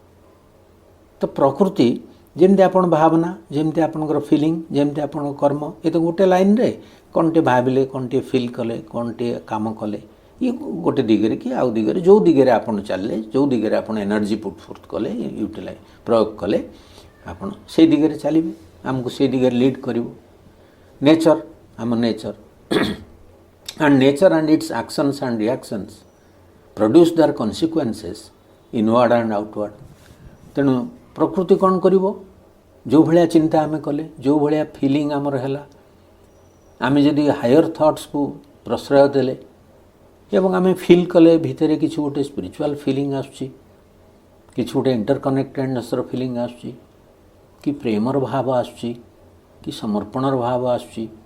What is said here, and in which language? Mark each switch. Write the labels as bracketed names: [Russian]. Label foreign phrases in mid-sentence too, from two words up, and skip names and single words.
[Odia] ତ ପ୍ରକୃତି ଯେମିତି ଆପଣ ଭାବନା, ଯେମିତି ଆପଣଙ୍କର ଫିଲିଂ, ଯେମିତି ଆପଣଙ୍କ କର୍ମ, ଏ ତ ଗୋଟେ ଲାଇନ୍ରେ କ'ଣଟିଏ ଭାବିଲେ, କ'ଣଟିଏ ଫିଲ୍ କଲେ, କ'ଣଟିଏ କାମ କଲେ, ଇଏ ଗୋଟେ ଦିଗରେ କି ଆଉ ଦିଗରେ, ଯେଉଁ ଦିଗରେ ଆପଣ ଚାଲିଲେ, ଯେଉଁ ଦିଗରେ ଆପଣ [English] energy put forth [Odia] କଲେ, ୟୁଟିଲାଇଜ୍ ପ୍ରୟୋଗ କଲେ, ଆପଣ ସେଇ ଦିଗରେ ଚାଲିବେ, ଆମକୁ ସେଇ ଦିଗରେ ଲିଡ୍ କରିବ। ନେଚର, ଆମ ନେଚର [English] and nature and its actions and reactions produce their consequences inward and outward। [Odia] ତେଣୁ ପ୍ରକୃତି କ'ଣ କରିବ, ଯେଉଁ ଭଳିଆ ଚିନ୍ତା ଆମେ କଲେ, ଯେଉଁ ଭଳିଆ ଫିଲିଂ ଆମର ହେଲା, ଆମେ ଯଦି [English] higher thoughts [Odia] ପ୍ରଶ୍ରୟ ଦେଲେ ଏବଂ ଆମେ ଫିଲ୍ କଲେ ଭିତରେ କିଛି ଗୋଟେ [English] spiritual feeling [Odia] ଆସୁଛି, କିଛି ଗୋଟେ ଇଣ୍ଟରକନେକ୍ଟେଡନେସ୍ର ଫିଲିଂ ଆସୁଛି, କି ପ୍ରେମର ଭାବ ଆସୁଛି, କି ସମର୍ପଣର ଭାବ ଆସୁଛି,